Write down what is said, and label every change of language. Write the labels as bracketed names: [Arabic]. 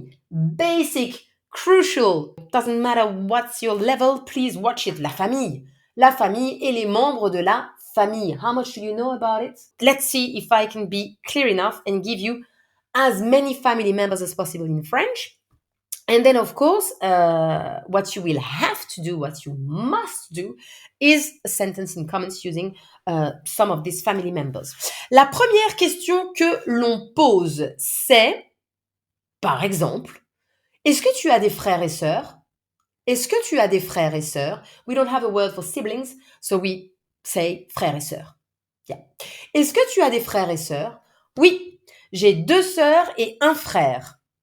[English] Basic, crucial, doesn't matter what's your level, please watch it. [French] La famille. La famille et les membres de la famille. [English] How much do you know about it? Let's see if I can be clear enough and give you as many family members as possible in French. And then, of course, what you will have to do, what you must do, is a sentence in comments using some of these family members. [French] La première question que l'on pose, c'est, par exemple, est-ce que tu as des frères et sœurs? Est-ce que tu as des frères et sœurs? [English] We don't have a word for siblings, so we say [French] frères et sœurs. [English] Yeah. [French] Est-ce que tu as des frères et sœurs? Oui, j'ai 2 sœurs et un frère.